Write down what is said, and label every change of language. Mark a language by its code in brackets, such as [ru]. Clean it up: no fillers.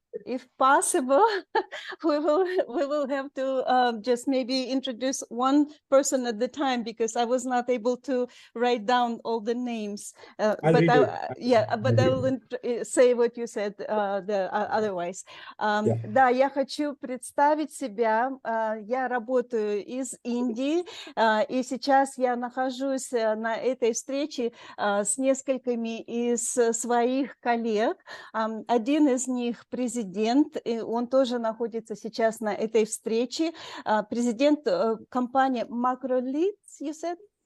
[en] If possible, we will have to just maybe introduce one person at the time, because I was not able to write down all the names. But I will say what you said otherwise. [ru] Да, я хочу представить себя. Я работаю из Индии, и сейчас я нахожусь на этой встрече с несколькими из своих коллег. Один из них президент, и он тоже находится сейчас на этой встрече. Президент компании Macrolids, [en] you said?